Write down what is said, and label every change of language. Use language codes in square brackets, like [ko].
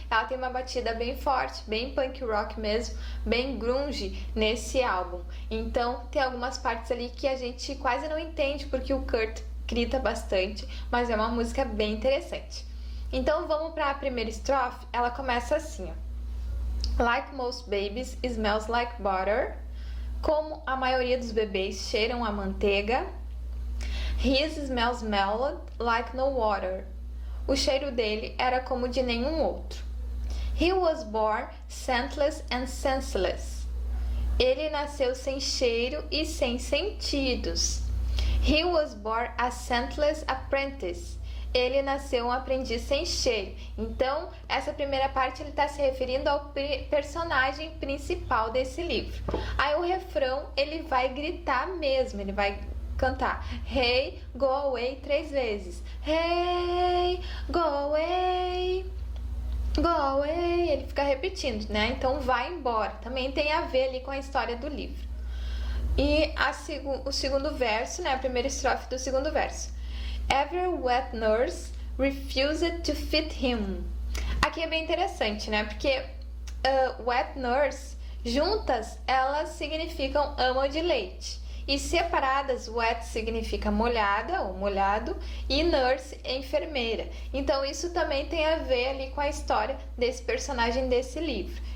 [pt] Ela tem uma batida bem forte, bem punk rock mesmo, bem grunge nesse álbum. Então, tem algumas partes ali que a gente quase não entende, porque o Kurt grita bastante, mas é uma música bem interessante. Então, vamos para a primeira estrofe. Ela começa assim, ó. [en] Like most babies, smells like butter. [pt] Como a maioria dos bebês cheiram a manteiga. [en] His smells mellowed like no water. [pt] O cheiro dele era como de nenhum outro. [en] He was born scentless and senseless. [pt] Ele nasceu sem cheiro e sem sentidos. [en] He was born a scentless apprentice. [pt] Ele nasceu um aprendiz sem cheiro. Então, essa primeira parte ele está se referindo ao personagem principal desse livro. Aí o refrão ele vai gritar mesmo, ele vai cantar [en] Hey, go away [pt] 3 vezes. [en] Hey, go away, go away. [pt] Ele fica repetindo, né? Então, vai embora. Também tem a ver ali com a história do livro. E o segundo verso, né? A primeira estrofe do segundo verso. [en] Every wet nurse refused to feed him. [pt] Aqui é bem interessante, né? Porque wet nurse, juntas, elas significam ama de leite. E separadas, wet significa molhada ou molhado e nurse é enfermeira. Então isso também tem a ver ali com a história desse personagem desse livro.